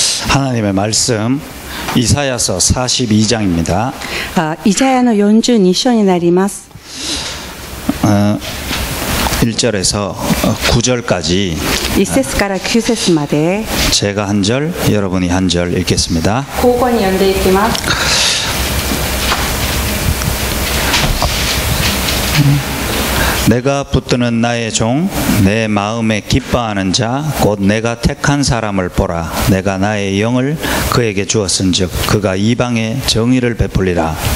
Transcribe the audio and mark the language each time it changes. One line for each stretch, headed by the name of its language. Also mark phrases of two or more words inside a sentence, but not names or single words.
Korean: 하나님의 말씀 이사야서 42장입니다.
Japanese: イザヤの42章になります。
Korean: 1절에서 9절까지
Japanese: 1 節から9節まで
Korean: 제가 한 절, 여러분이 한 절 읽겠습니다.
Japanese: 交互に読んでいきます。
Korean: 내가 붙드는 나의 종, 내 마음에 기뻐하는 자, 곧 내가 택한 사람을 보라. 내가 나의 영을 그에게 주었은즉 그가 이방에 정의를 베풀리라.